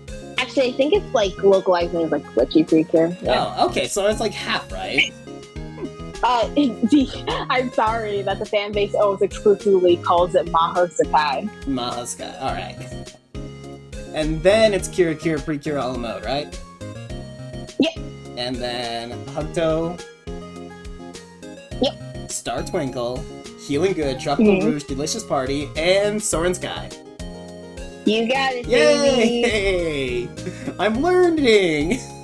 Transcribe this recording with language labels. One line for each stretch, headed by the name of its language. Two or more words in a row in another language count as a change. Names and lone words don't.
English: Actually, I think it's like localized names like Witchy Precure. Yeah. Oh, okay, so it's like half, right? I'm sorry that the fan base always exclusively calls it Mahosakai. Mahosakai, alright. And then it's Cure Precure a la Mode, right? Yep. And then Hugto. Yep. Star Twinkle, Healing Good, Tropical Rouge, Delicious Party, and Soarin' Sky. You got it, baby! Yay! I'm learning!